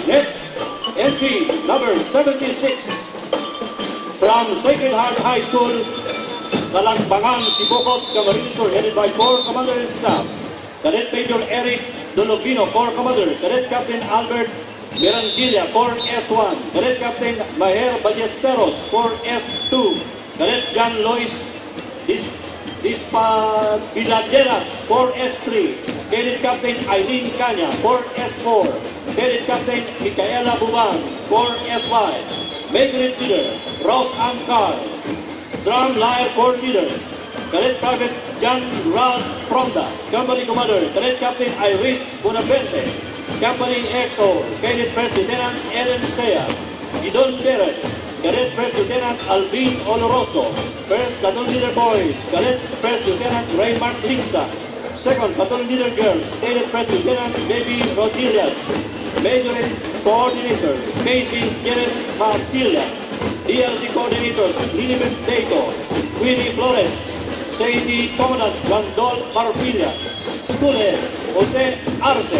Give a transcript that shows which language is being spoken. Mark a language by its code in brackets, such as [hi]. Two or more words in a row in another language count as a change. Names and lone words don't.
[en] Next, entry number 76, from Sacred Heart High School, Kalangbangan, Sibocot, Camarines Sur, headed by Corps Commander and Staff, Cadet Major Eric Dologino, Corps Commander, Cadet Captain Albert Mirandilla, Corps S1, Cadet Captain Maher Ballesteros, Corps S2, Cadet John Lois Dispabiladeras, Corps S3, Cadet Captain Eileen Kanya, Corps S4, Cadet Captain Micaela Bubang, Corps S5, Major Leader Ross Amcar, Drum Lyre Corps Leader, Cadet Private John Ralph Pronda, Company Commander, Cadet Captain Iris Bonavente, Company XO, Cadet First Lieutenant Ellen Sea, Idon Derek, Cadet First Lieutenant Alvin Oloroso, First Platoon Leader Boys, Cadet First Lieutenant Raymart Lisa, Second Platoon Leader Girls, Cadet First Lieutenant Baby Rodriguez, Major Coordinator Casey Janet Martilla, DLC Coordinators Lilibet Deito, Willie Flores, Sadie Commandant Wandol Parpilla, School Head Jose Arce.